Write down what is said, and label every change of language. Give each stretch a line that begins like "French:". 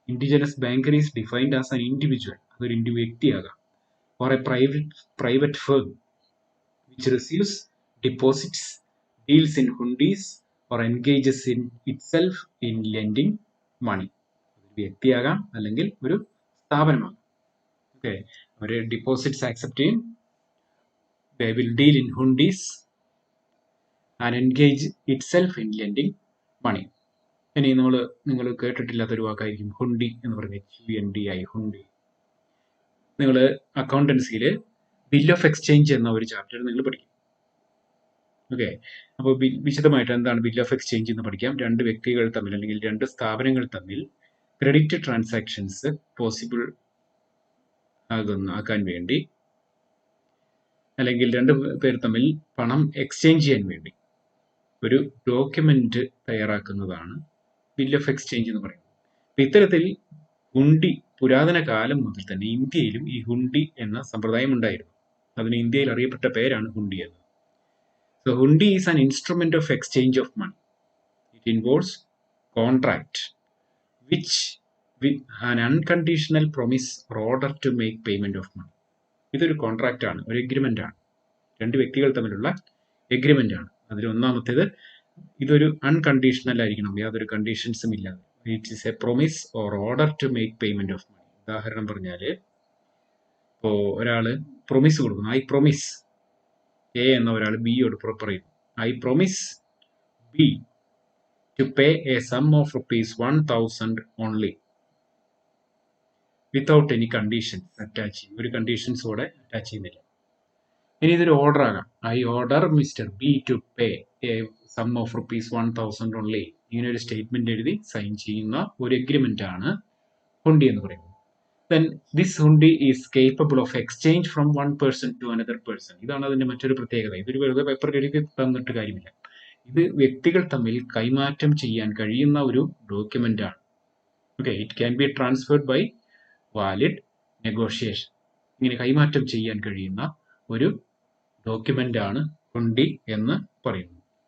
English: indigenous banker is defined as an individual,
Malayalam: അതൊരു വ്യക്തിയാകാം,
English: Or a private firm which receives deposits, deals in hundis or engages in itself in lending money.
Malayalam: ഒരു വ്യക്തിയാകാം അല്ലെങ്കിൽ ഒരു സ്ഥാപനമാകാം. Okay, അവര് deposits accept ചെയ്യും,
English: they will deal in hundis and engage itself in lending money.
Malayalam: ഇനി നിങ്ങൾ കേട്ടിട്ടില്ലാത്തൊരു വാക്കായിരിക്കും ഹുണ്ടി എന്ന് പറയുന്നത്, HUNDI, ഹുണ്ടി. നിങ്ങൾ അക്കൗണ്ടൻസിയിൽ ബിൽ ഓഫ് എക്സ്ചേഞ്ച് എന്ന ഒരു ചാപ്റ്റർ നിങ്ങൾ പഠിക്കും. ഓക്കെ, അപ്പോൾ വിശദമായിട്ട് എന്താണ് ബിൽ ഓഫ് എക്സ്ചേഞ്ച് എന്ന് പഠിക്കാം. രണ്ട് വ്യക്തികൾ തമ്മിൽ അല്ലെങ്കിൽ രണ്ട് സ്ഥാപനങ്ങൾ തമ്മിൽ ക്രെഡിറ്റ് ട്രാൻസാക്ഷൻസ് പോസിബിൾ ആക്കാൻ വേണ്ടി, അല്ലെങ്കിൽ രണ്ട് പേർ തമ്മിൽ പണം എക്സ്ചേഞ്ച് ചെയ്യാൻ വേണ്ടി ഒരു ഡോക്യുമെന്റ് തയ്യാറാക്കുന്നതാണ് ബിൽ ഓഫ് എക്സ്ചേഞ്ച് എന്ന് പറയുന്നത്. ഇത്തരത്തിൽ ഹുണ്ടി പുരാതന കാലം മുതൽ തന്നെ ഇന്ത്യയിലും ഈ ഹുണ്ടി എന്ന സമ്പ്രദായം ഉണ്ടായിരുന്നു. അതിന് ഇന്ത്യയിൽ അറിയപ്പെട്ട പേരാണ് ഹുണ്ടി എന്ന്.
English: So hundi is an instrument of exchange of money. It involves contract, which with an unconditional promise or order to make payment of money.
Malayalam: ഇതൊരു കോൺട്രാക്റ്റ് ആണ്, ഒരു എഗ്രിമെന്റ് ആണ്, രണ്ട് വ്യക്തികൾ തമ്മിലുള്ള എഗ്രിമെന്റ് ആണ്. അതിൽ ഒന്നാമത്തേത് ഇതൊരു അൺകണ്ടീഷണൽ ആയിരിക്കണം, യാതൊരു കണ്ടീഷൻസും ഇല്ലാതെ.
English: It is a promise or order to make payment of money.
Malayalam: ഉദാഹരണം പറഞ്ഞാൽ, ഇപ്പോൾ ഒരാൾ പ്രൊമിസ് കൊടുക്കുന്നു,
English: I promise,
Malayalam: എ എന്ന ഒരാൾ ബിയോട് പറയുന്നു,
English: I promise B to pay a sum of ₹1,000 only without any conditions
Malayalam: attach ചെയ്യും. ഒരു കണ്ടീഷൻസോടെ അറ്റാച്ച് ചെയ്യുന്നില്ല. ഇനി ഇതൊരു ഓർഡർ ആകാം,
English: I order mister B to pay a sum of ₹1,000 only.
Malayalam: ഇങ്ങനെ ഒരു സ്റ്റേറ്റ്മെന്റ് എഴുതി സൈൻ ചെയ്യുന്ന ഒരു എഗ്രിമെന്റ് ആണ് ഹുണ്ടി എന്ന് പറയുന്നത്.
English: Then this hundi is capable of exchange from one person to another person.
Malayalam: ഇതാണ് അതിന്റെ മറ്റൊരു പ്രത്യേകത. ഇതൊരു വെറുതെ പേപ്പറിൽ എഴുതി തന്നിട്ട് കാര്യമില്ല. ഇത് വ്യക്തികൾ തമ്മിൽ കൈമാറ്റം ചെയ്യാൻ കഴിയുന്ന ഒരു ഡോക്യുമെന്റ് ആണ്.
English: Okay, it can be transferred by valid negotiation.
Malayalam: ഇങ്ങനെ കൈമാറ്റം ചെയ്യാൻ കഴിയുന്ന ഒരു ഡോക്യുമെന്റ് ആണ് ഹുണ്ടി എന്ന് പറയുന്നത്.